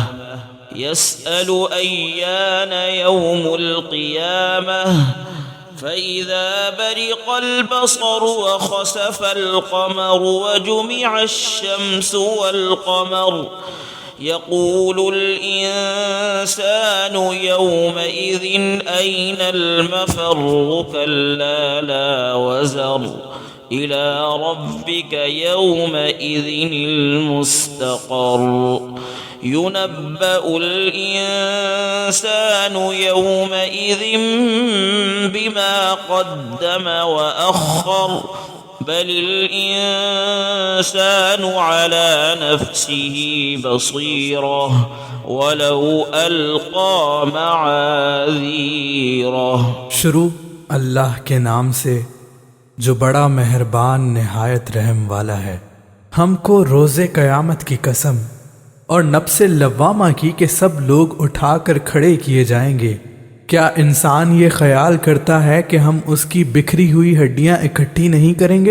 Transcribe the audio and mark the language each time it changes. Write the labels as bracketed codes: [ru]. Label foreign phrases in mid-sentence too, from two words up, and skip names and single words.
[ar] يسأل أيان يوم القيامة. فإذا برق البصر وخسف القمر وجمع الشمس والقمر. يقول الإنسان يومئذ أين المفر. كلا لا وزر إلى ربك يومئذ المستقر. ينبأ الإنسان يومئذ بما قدم وأخر. بل الإنسان على نفسه بصيرة ولو ألقى معاذيره. [ur] شروع اللہ کے نام سے جو بڑا مہربان نہایت رحم والا ہے. ہم کو روز قیامت کی قسم اور نفس لوامہ کی کہ سب لوگ اٹھا کر کھڑے کیے جائیں گے. کیا انسان یہ خیال کرتا ہے کہ ہم اس کی بکھری ہوئی ہڈیاں اکٹھی نہیں کریں گے?